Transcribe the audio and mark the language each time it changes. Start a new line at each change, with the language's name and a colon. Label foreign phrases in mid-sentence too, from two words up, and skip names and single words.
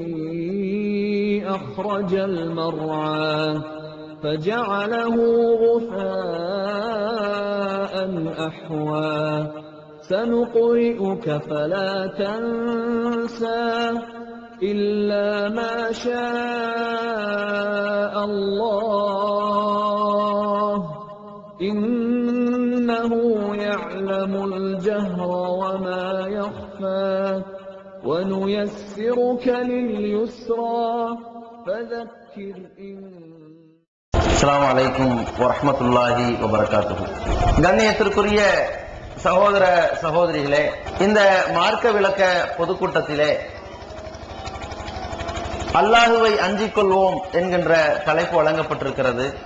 Arabic: أخرج المرعى فجعله غثاء أحوى سنقرئك فلا تنسى إلا ما شاء الله إنه يعلم الجهر وما يخفى ونيسرك لليسرى فذكر إن السلام عليكم ورحمة الله وبركاته.
Tamil: கண்ணியத்திற்குரிய சகோதர சகோதரிகளே, இந்த மார்க்க விளக்க பொதுக்கூட்டத்திலே அல்லாஹுவை அஞ்சிக் கொள்வோம் என்கின்ற தலைப்பு வழங்கப்பட்டிருக்கிறது.